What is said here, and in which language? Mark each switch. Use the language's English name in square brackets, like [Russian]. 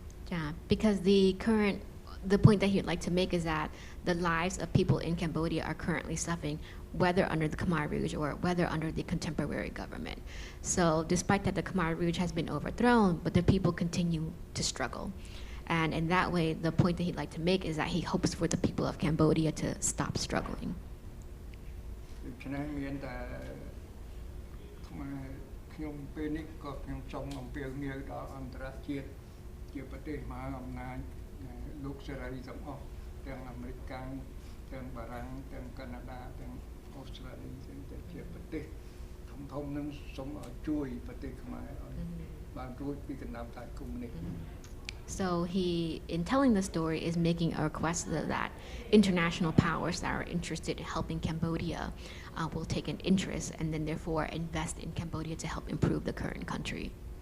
[English] Yeah, because the point that he would like to make is that the lives of people in Cambodia are currently suffering, whether under the Khmer Rouge or whether under the contemporary government. So despite that the Khmer Rouge has been overthrown, but the people continue to struggle. And in that way, the point that he'd like to make is that he hopes for the people of Cambodia to stop struggling. [Khmer] ដូច្នេះមានតែខ្មែរខ្ញុំពេលនេះក៏ខ្ញុំចង់អំពាវនាវដល់អន្តរជាតិជាប្រទេសមហាអំណាចលោកសេរីទាំងអស់ទាំងអាមេរិកទាំងបារាំងទាំងកាណាដាទាំងអូស្ត្រាលីទាំងតែជាប្រទេសធំៗនឹងសូមឲ្យជួយប្រទេសខ្មែរឲ្យបានរួចពីកណ្ដាប់តែកុម្មុយនីស [English] So he, in telling the story, is making a request that international powers that are interested in helping Cambodia will take an interest and then therefore invest in Cambodia to help improve the current country.